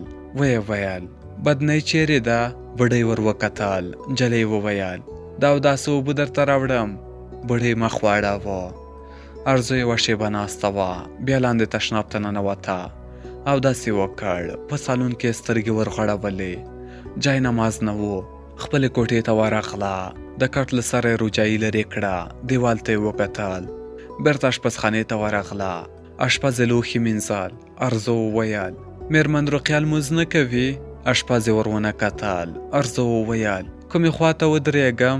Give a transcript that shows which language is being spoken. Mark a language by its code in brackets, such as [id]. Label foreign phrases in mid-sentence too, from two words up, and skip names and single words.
[ps] ویې ویل بدنۍ چیرې ده؟ بوډۍ ور وکتل. نجلۍ وویل دا اوداسه اوبه درته راوړم. بوډۍ مخ واړاوه. ارزو یوه شېبه ناسته وه. بیا لاندې تشناب ته ننوته. اودس یې وکړ. په سالون کې یې سترګې ورغړولې. جای نماز نه و. خپلې کوټې ته ورغله. د کټ له سره یې روجایي لرې کړه. دیوال ته یې وکتل. بېرته اشپزخانې ته ورغله. اشپز یې لوښي مینځل. ارزو وویل میرمن رقیه لمونځ نه کوي؟ اشپز یې ور ونه کتل. ارزو وویل کومې خواته ودرېږم؟